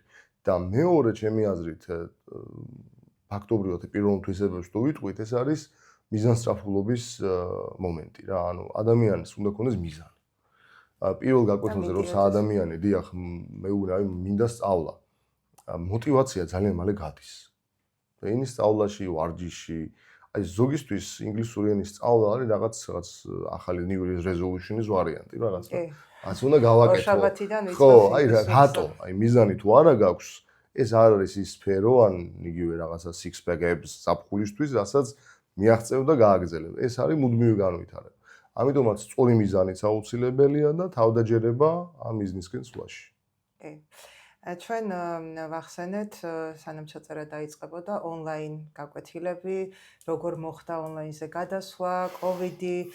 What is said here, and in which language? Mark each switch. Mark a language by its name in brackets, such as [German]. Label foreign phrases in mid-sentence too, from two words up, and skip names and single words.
[Georgian] და მეორე ჩემი აზრით ფაქტობრივად პირველ თვისებებს თუ ვიტყვით, ეს არის მიზანსწრაფულობის მომენტი რა, ანუ ადამიანს უნდა ქონდეს მიზანი. პირველ გაკვეთილზე როცა ადამიანი დიახ მინდა სწავლა. мотивация ძალიან მალე გადის. ენის სწავლაში, ვარჯიში, აი ზოგისთვის ინგლისური ენის სწავლა არის რაღაც ახალი [English] new year's resolution- [Georgian] ის ვარიანტი, რაღაც. ასე უნდა გავაკეთო. ხო, აი რატო? აი მიზანი თუ არა გაქვს, ეს არ არის ის სფერო, ან იგივე რაღაცა [English] six pack abs [Georgian] საფხულისთვის, რასაც მიაღწევ და გააგრძელებ. ეს არის მუდმივი განვითარება. ამიტომაც სწორი მიზანიც აუცილებელია და თავდაჯერება ამ მიზნისკენ სვლაში. კი. ჩვენ ვახსენეთ, სანამ ჩაწერა დაიწყებოდა ონლაინ გაკვეთილები, როგორ მოხდა ონლაინზე გადასვლა, კოვიდი.